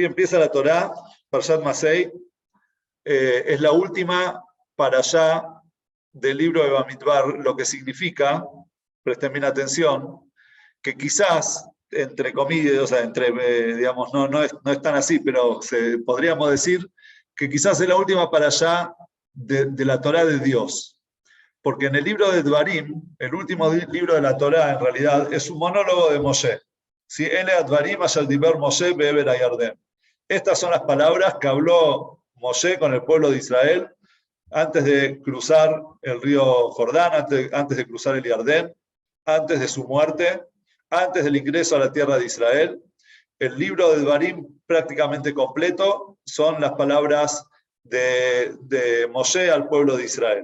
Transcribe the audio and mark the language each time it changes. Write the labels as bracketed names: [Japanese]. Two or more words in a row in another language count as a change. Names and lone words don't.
[Spanish] Empieza la Torá, Parshat Masei, es la última parashá del libro de Bamidbar, lo que significa, presten bien atención, que quizás, entre comillas, o sea, digamos, no es tan así, pero podríamos decir que quizás es la última parashá de la Torá de Dios. Porque en el libro de Dvarim, el último libro de la Torá, en realidad, es un monólogo de Moshe. ¿Sí? [Hebrew] אלה דברים אשר דבר משה בעבר הירדן. [Spanish] Estas son las palabras que habló Moshe con el pueblo de Israel antes de cruzar el río Jordán, antes de cruzar el Yardén, antes de su muerte, antes del ingreso a la tierra de Israel. El libro de Dvarim prácticamente completo son las palabras de Moshe al pueblo de Israel.